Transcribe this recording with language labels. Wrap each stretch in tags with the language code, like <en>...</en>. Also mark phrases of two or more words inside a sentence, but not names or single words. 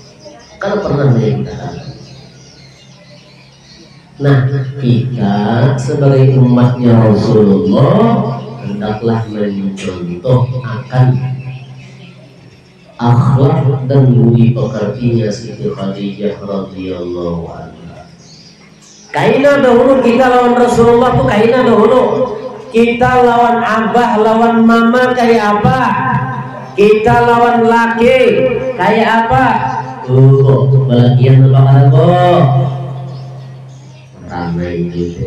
<id>Karena pernah menyebutkan. Nah, kita sebagai umatnya Rasulullah hendaklah mencontoh akan akhlak dan budi pekertinya Siti Khadijah</id> <ar>رضي الله عنها.</ar> <bjn>Kaina dahulu kita lawan Rasulullah tuh kaina dahulu. Kita lawan abah, lawan mama kayak apa? Kita lawan laki kayak apa?</bjn> <id>Bagian apa kok? Ramai gitu.</id>